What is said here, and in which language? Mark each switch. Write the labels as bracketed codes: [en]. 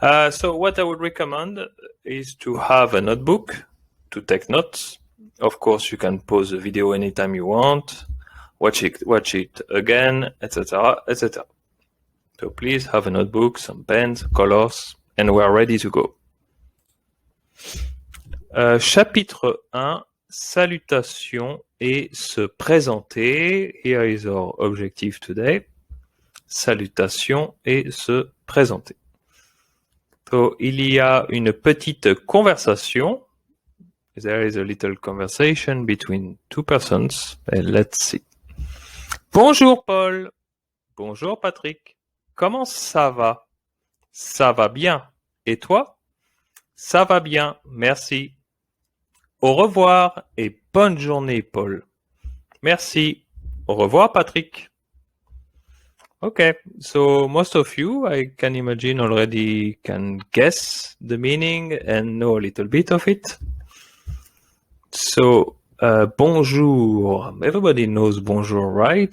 [en] So what I would recommend is to have a notebook to take notes. Of course, you can pause the video anytime you want, watch it again, etc., etc. So please have a notebook, some pens, colors, and we are ready to go. [fr] Chapitre 1, salutation et se présenter. [en] Here is our objective today. [fr] Salutation et se présenter. So, il y a une petite conversation. [en] There is a little conversation between two persons. And let's see. [fr] Bonjour Paul. Bonjour Patrick. Comment ça va? Ça va bien. Et toi? Ça va bien, merci. Au revoir et bonne journée Paul. Merci. Au revoir Patrick. [en] Okay, so most of you, I can imagine, already can guess the meaning and know a little bit of it. So, bonjour. Everybody knows bonjour, right?